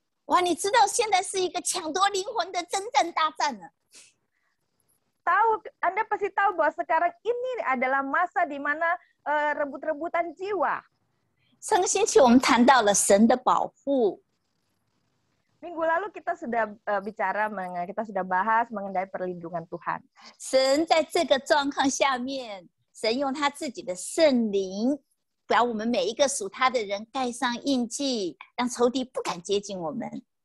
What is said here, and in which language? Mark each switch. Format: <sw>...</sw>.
<zh>哇，你知道现在是一个抢夺灵魂的征战大战了。</zh> <id>Anda pasti tahu bahwa sekarang ini adalah masa di mana rebut-rebutan jiwa.</id> <zh>上个星期我们谈到了神的保护。</zh> <id>Minggu lalu kita sudah kita sudah bahas mengenai perlindungan Tuhan.</id> <zh>神在这个状况下面，神用他自己的圣灵，把我们每一个属他的人盖上印记，让仇敌不敢接近我们。</zh>